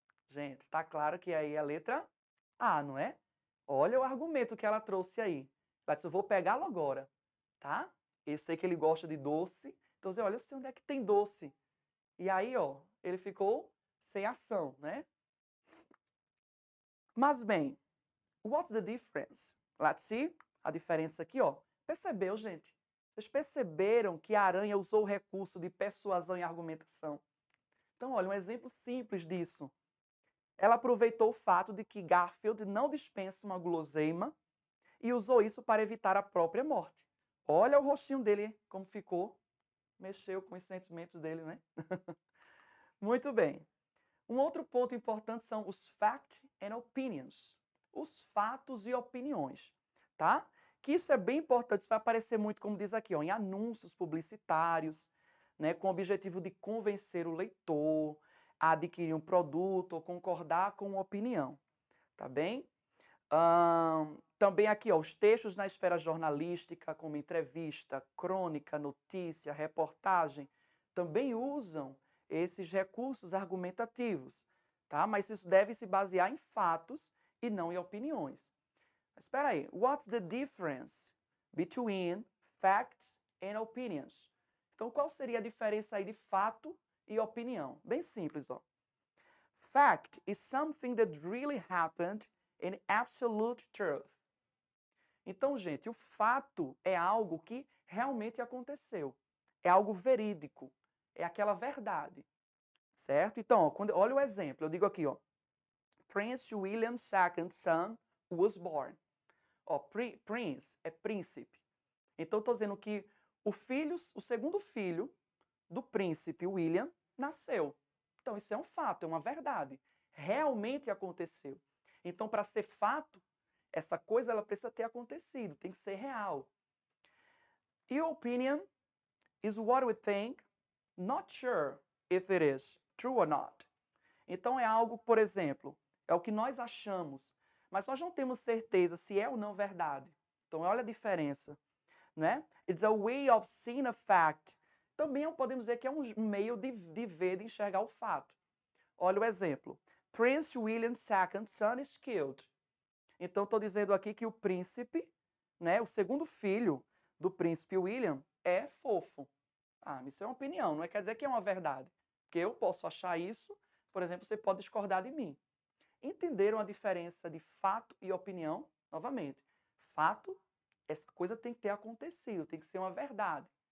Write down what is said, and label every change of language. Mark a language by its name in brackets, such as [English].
[Portuguese] Gente, tá claro que aí é a letra A, não é? Olha o argumento que ela trouxe aí. Ela disse, eu vou pegá-lo agora, tá? Eu sei que ele gosta de doce, então olha, eu sei onde é que tem doce. E aí, ó, ele ficou sem ação, né? Mas bem, [English] what's the difference? Let's see. [Portuguese] A diferença aqui, ó. Percebeu, gente? Vocês perceberam que a aranha usou o recurso de persuasão e argumentação? Então, olha, um exemplo simples disso. Ela aproveitou o fato de que Garfield não dispensa uma guloseima e usou isso para evitar a própria morte. Olha o rostinho dele, como ficou. Mexeu com os sentimentos dele, né? Muito bem. Um outro ponto importante são os [English] facts and opinions. [Portuguese] Os fatos e opiniões, tá? Que isso é bem importante, isso vai aparecer muito, como diz aqui, ó, em anúncios publicitários, né, com o objetivo de convencer o leitor a adquirir um produto ou concordar com uma opinião, tá bem? Também aqui, ó, os textos na esfera jornalística, como entrevista, crônica, notícia, reportagem, também usam esses recursos argumentativos, tá? Mas isso deve se basear em fatos e não em opiniões. Mas espera aí, [English] what's the difference between facts and opinions? [Portuguese] Então, qual seria a diferença aí de fato e opinião? Bem simples, ó. [English] Fact is something that really happened in absolute truth. [Portuguese] Então, gente, o fato é algo que realmente aconteceu. É algo verídico. É aquela verdade. Certo? Então, ó, olha o exemplo. Eu digo aqui, ó. [English] Prince William II's son was born. [Portuguese] Ó, Prince é príncipe. Então, estou dizendo que o segundo filho do príncipe William nasceu. Então, isso é um fato, é uma verdade. Realmente aconteceu. Então, para ser fato, essa coisa ela precisa ter acontecido, tem que ser real. [English] E opinion is what we think, not sure if it is true or not. [Portuguese] Então, é algo, por exemplo, é o que nós achamos, mas nós não temos certeza se é ou não verdade. Então, olha a diferença, né? [English] It's a way of seeing a fact. [Portuguese] Também podemos dizer que é um meio de ver, de enxergar o fato. Olha o exemplo. [English] Prince William II's son is killed. [Portuguese] Então, estou dizendo aqui que o príncipe, né, o segundo filho do príncipe William, é fofo. Ah, isso é uma opinião, não quer dizer que é uma verdade. Porque eu posso achar isso, por exemplo, você pode discordar de mim. Entenderam a diferença de fato e opinião? Novamente, fato, essa coisa tem que ter acontecido, tem que ser uma verdade.